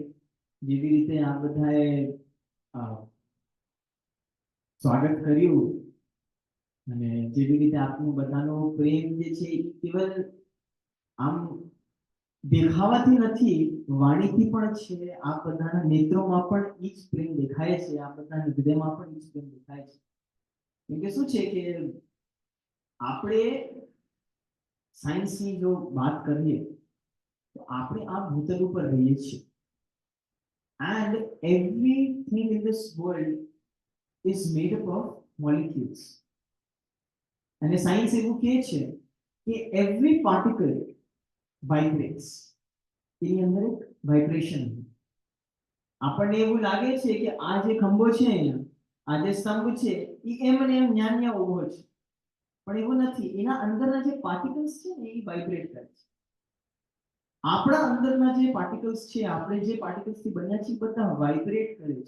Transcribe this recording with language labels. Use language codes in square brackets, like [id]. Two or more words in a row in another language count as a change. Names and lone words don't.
[gu] જેવી રીતે આ બધાએ સ્વાગત કર્યું અને જેવી રીતે આપનું બધાનો પ્રેમ જે છે એ કેવલ આમ દેખાવાથી નથી, વાણીથી પણ છે. આ બધાના નેત્રોમાં પણ એ જ પ્રેમ દેખાય છે, આ બધાના હૃદયમાં પણ એ જ પ્રેમ દેખાય છે. કેમ કે શું છે કે આપણે સાયન્સની જો વાત કરીએ તો આપણે આ ભૂતલ ઉપર રહીએ છીએ [en] and everything in this world is made up of molecules. [gu] અને સાયન્સ એવું કહે છે કે [en] every particle vibrates. [gu] એની અંદર એક વાઇબ્રેશન. આપણને એવું લાગે છે કે આ જે ખંભો છે અહીંયા, આ જે સ્તંભ છે એ એમ ને એમ ન્યા ઊભો છે, પણ એવું નથી. એના અંદરના જે પાર્ટિકલ્સ છે ને એ વાઇબ્રેટ કરે છે. આપણા અંદરના જે પાર્ટિકલ્સ છે, આપણે જે પાર્ટિકલ્સ થી બન્યા છીએ બધા વાઇબ્રેટ કરે છે.